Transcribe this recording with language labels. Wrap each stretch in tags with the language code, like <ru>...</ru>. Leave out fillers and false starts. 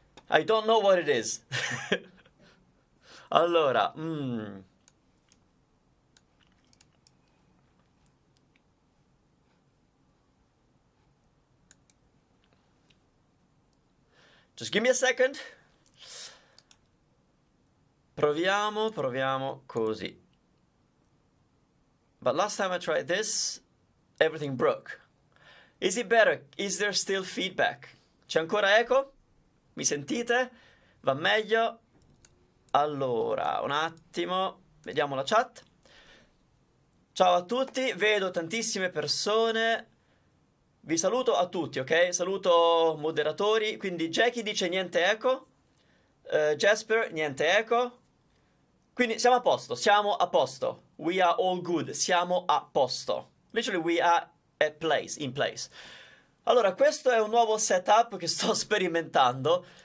<en>I don't know what it is. Allora, Just give me a second.</en> <it>Proviamo così.</it> <en>But last time I tried this, everything broke. Is it better? Is there still feedback?</en> <it>C'è ancora eco? Mi sentite? Va meglio? Allora, un attimo, vediamo la chat. Ciao a tutti, vedo tantissime persone. Vi saluto a tutti, ok? Saluto moderatori. Quindi Jackie dice niente eco. Jasper, niente eco. Quindi siamo a posto, siamo a posto.</it> <en>We are all good,</en> <it>siamo a posto.</it> <en>Literally we are at place, in place.</en> <it>Allora, questo è un nuovo setup che sto sperimentando.</it>